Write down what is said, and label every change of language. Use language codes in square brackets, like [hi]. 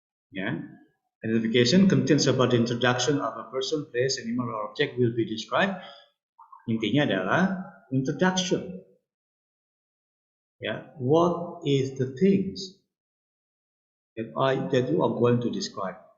[id] Ya, [en] identification contains about the introduction of a person, place, animal, or object will be described. [id] Intinya adalah introduction. Ya, [en] what is the things that you are going to describe?